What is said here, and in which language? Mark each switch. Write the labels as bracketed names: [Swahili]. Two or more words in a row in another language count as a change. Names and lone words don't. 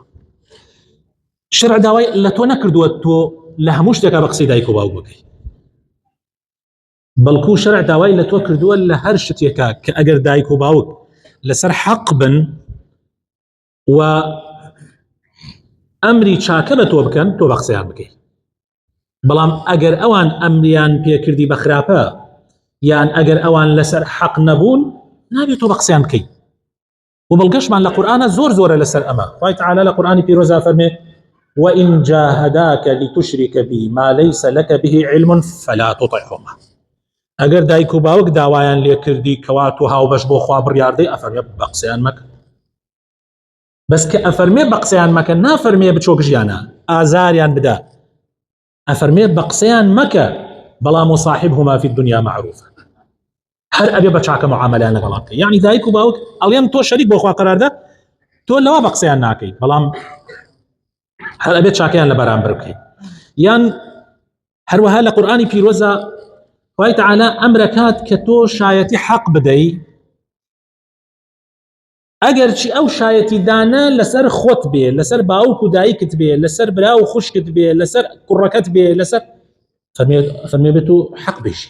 [Central Kurdish] شەرع داوای لە تۆ نەکردووە تۆ لە هەموو شتێکا بە قسەی دایک و باوک بکەی، بەڵکو شەرع داوای لە تۆ کردووە لە هەر شتێکا کە ئەگەر دایک و باوک لەسەر حەق بن و ئەمری چاکە بە تۆ بکەن، تۆ بە قسەیان بکەی. بەڵام ئەگەر ئەوان ئەمریان پێکردی بە خراپە، یان ئەگەر ئەوان لەسەر حەق نەبوون، نابێت تۆ بە قسەیان بکەی. و بەڵگەشمان لە قورئانە زۆر زۆرە لەسەر ئەمە. خوای تەعالا لە قورئانی پیرۆزا فەرمێ: [Arabic] وَإِن جَاهَدَاكَ لِتُشْرِكَ بِي مَا لَيْسَ لَكَ بِهِ عِلْمٌ فَلَا تُطِعْهُمَا. [Central Kurdish] ئەگەر دایک و باوک داوایان لێ کردی کەوا تۆ هاوبەش بۆ خوا بڕیاردەی، ئەفەرمێ بە قسەیان مەکە. بەس کە ئەفەرمێ بە قسەیان مەکە، نافەرمێ بچۆ گژیانە ئازاریان بدا، ئەفەرمێ بە قسەیان مەکە، بەڵام [Arabic] وصاحبهما في الدنيا معروفا. [Central Kurdish] هەر ئەبێ بە چاکە معاملەیان لەگەڵا بکەی. یعنی دایک و باوک ئەڵێن تۆ شەریک بۆ خوا قەراردا، تۆ لەوە بە قسەیان ناکەی، بەڵام هەر ئەبێ چاکەیان لە بەرامبەر بکەی. یان هەروەها لە قورئانی پیرۆزە خوای تەعالا ئەمرەکات کە تۆ شایەتی حەق بدەی، ئەگەر چی ئەو شایەتی دانە لەسەر خۆت بێ، لەسەر باوک و دایکت بێ، لەسەر برا و خوشکت بێ، لەسەر کوڕەکەت بێ، لەسەر فەرمێ بێت تۆ حەق بێژی.